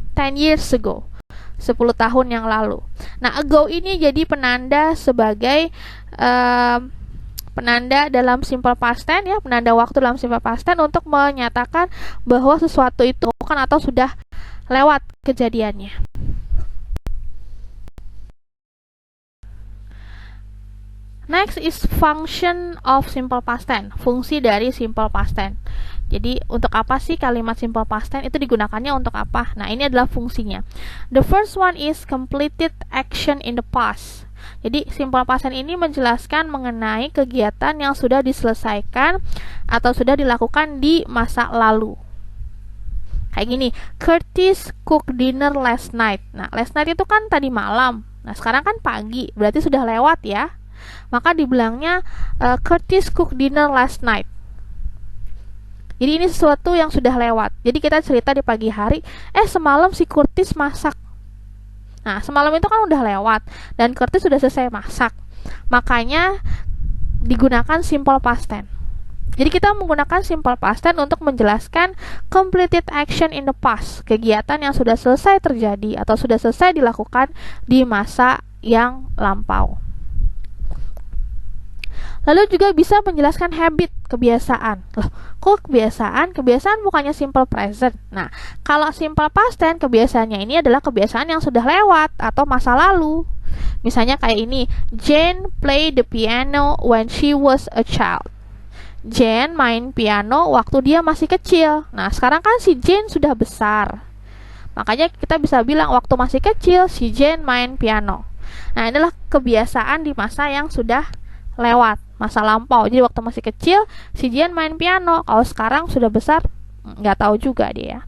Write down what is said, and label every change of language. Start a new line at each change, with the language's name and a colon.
English: 10 years ago,
Indonesian: 10 tahun yang lalu. Nah, ago ini jadi penanda sebagai penanda dalam simple past tense, ya, penanda waktu dalam simple past tense untuk menyatakan bahwa sesuatu itu kan atau sudah lewat kejadiannya.
English: Next is function of simple past tense,
Indonesian: fungsi dari simple past tense. Jadi untuk apa sih kalimat simple past tense itu digunakannya untuk apa? Nah, ini adalah fungsinya.
English: The first one is completed action in the past.
Indonesian: Jadi simple past tense ini menjelaskan mengenai kegiatan yang sudah diselesaikan atau sudah dilakukan di masa lalu. Kayak gini,
English: Curtis cooked dinner last night.
Indonesian: Nah, last night itu kan tadi malam. Nah, sekarang kan pagi, berarti sudah lewat, ya. Maka dibilangnya
English: Curtis cooked dinner last night.
Indonesian: Jadi ini sesuatu yang sudah lewat. Jadi kita cerita di pagi hari, semalam si Curtis masak. Nah, semalam itu kan udah lewat dan Curtis sudah selesai masak. Makanya digunakan simple past tense. Jadi kita menggunakan simple past tense untuk menjelaskan
English: completed action in the past,
Indonesian: kegiatan yang sudah selesai terjadi atau sudah selesai dilakukan di masa yang lampau. Lalu juga bisa menjelaskan habit, kebiasaan. Loh, kok kebiasaan? Kebiasaan bukannya simple present. Nah, kalau simple past tense, kebiasaannya ini adalah kebiasaan yang sudah lewat atau masa lalu. Misalnya kayak ini,
English: Jane played the piano when she was a child.
Indonesian: Jane main piano waktu dia masih kecil. Nah, sekarang kan si Jane sudah besar. Makanya kita bisa bilang waktu masih kecil si Jane main piano. Nah, inilah kebiasaan di masa yang sudah lewat, masa lampau. Jadi waktu masih kecil si Jane main piano. Kalau sekarang sudah besar, nggak tahu juga dia.